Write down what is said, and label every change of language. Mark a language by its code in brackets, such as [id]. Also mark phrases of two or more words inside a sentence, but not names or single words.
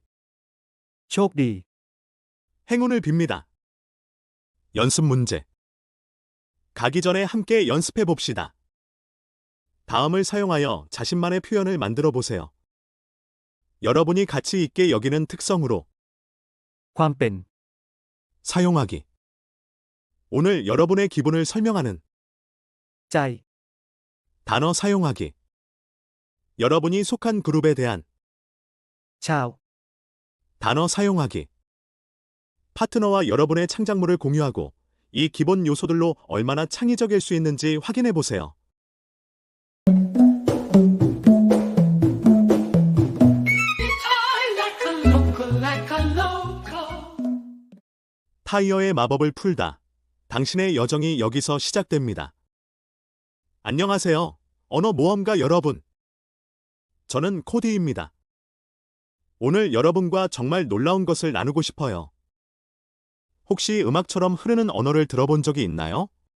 [th] โชคดี [ko] 행운을 빕니다. 연습 문제. 가기 전에 함께 연습해 봅시다. 다음을 사용하여 자신만의 표현을 만들어 보세요. 여러분이 가치 있게 여기는 특성으로 [th] ความเป็น [ko] 사용하기. 오늘 여러분의 기분을 설명하는 [th] ใจ [ko] 단어 사용하기. 여러분이 속한 그룹에 대한 [th] ชาว [ko] 단어 사용하기. 파트너와 여러분의 창작물을 공유하고 이 기본 요소들로 얼마나 창의적일 수 있는지 확인해 보세요. [en] I like a local, like a local. [ko] 타이어의 마법을 풀다. 당신의 여정이 여기서 시작됩니다. 안녕하세요. 언어 모험가 여러분. 저는 코디입니다. 오늘 여러분과 정말 놀라운 것을 나누고 싶어요. 혹시 음악처럼 흐르는 언어를 들어본 적이 있나요?